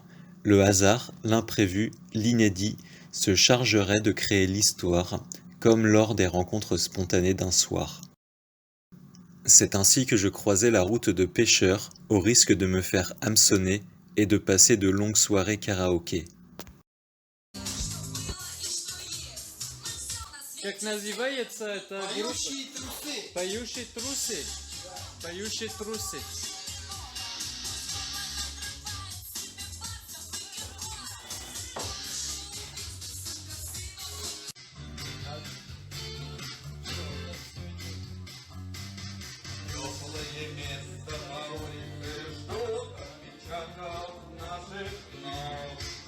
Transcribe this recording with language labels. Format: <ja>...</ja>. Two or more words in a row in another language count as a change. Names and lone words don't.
<fr>Le hasard, l'imprévu, l'inédit, se chargerait de créer l'histoire, comme lors des rencontres spontanées d'un soir. C'est ainsi que je croisais la route de pêcheurs, au risque de me faire hameçonner et de passer de longues soirées karaoké.</fr> <ru>Как называется эта группа? Поющие трусы. Поющие трусы. Теплое место на улице ждут отпечатков наших ног.</ru>